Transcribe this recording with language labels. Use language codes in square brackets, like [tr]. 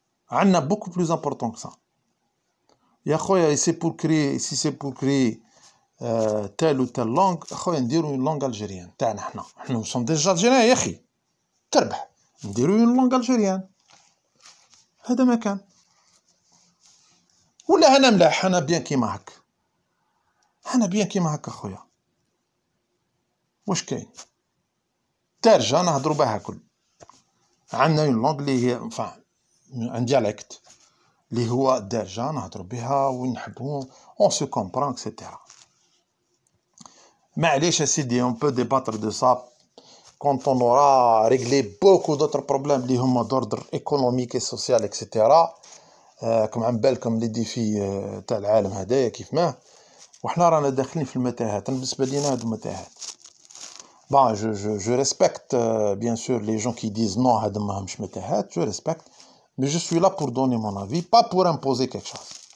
[fr] عندنا beaucoup plus important que ça. [ar] يا خويا [fr] si c'est pour créer telle ou telle langue [ar] خويا نديرو [fr] une langue algérienne [ar] تاعنا حنا [fr] nous sommes déjà algériens [ar] يا أخي تربح نديرو [fr] une langue algérienne. [ar] هذا ما كان. ولا أنا ملاح أنا بيان كيما هك. أنا بيان كيما هك خويا. واش كاين؟ درجة نهضروا بها كل. عندنا [fr] une langue [ar] اللي هي [fr] un dialecte [ar] اللي هو درجة نهضروا بها ونحبوا [fr] on se comprend etc. [ar] معليش سيدي [fr] on peut débattre de ça quand on aura réglé beaucoup d'autres problèmes [ar] اللي هما [fr] d'ordre économique et social etc. [ar] كم عم بالكم لي ديفي تاع العالم هدايا كيف ما وحنا رانا داخلين في المتاهات. بالنسبة لينا هادو متاهات. [fr] Bon, je respecte bien sûr les gens qui disent non, je respecte, mais je suis là pour donner mon avis, pas pour imposer quelque chose.